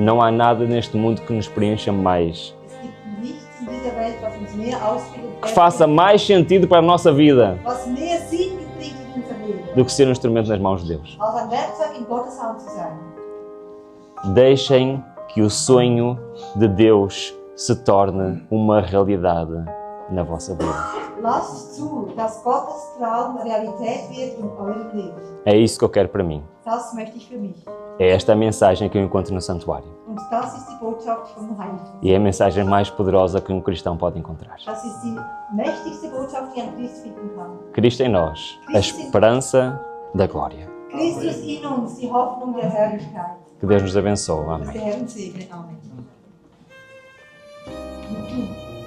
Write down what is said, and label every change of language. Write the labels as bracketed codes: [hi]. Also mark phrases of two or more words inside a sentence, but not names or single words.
[pt] Não há nada neste mundo que nos preencha mais, [de] Es gibt nichts in dieser Welt, was uns mehr ausfüllt und [pt] que faça mais sentido para a nossa vida [de] was mehr Sinn bringt in unser Leben, [pt] do que ser um instrumento nas mãos de Deus. [de] als ein Werkzeug in Gottes Hand zu sein. [pt] Deixem que o sonho de Deus se torne uma realidade na vossa vida. [de] Lasst zu, dass Gottes Traum Realität wird in eurem Leben. [pt] É isso que eu quero para mim. [de] Das möchte ich für mich. [pt] É esta a mensagem que eu encontro no santuário. [de] Und das ist die Botschaft vom Heiligtum. [pt] E é a mensagem mais poderosa que um cristão pode encontrar. [de] Das ist die mächtigste Botschaft, die ein Christ finden kann. [pt] Cristo em nós, a esperança da glória. [de] Christus in uns, die Hoffnung der Herrlichkeit. [pt] Que Deus nos abençoe. [de] Dass [pt] Amém. [de] der Herr uns segne. Amen.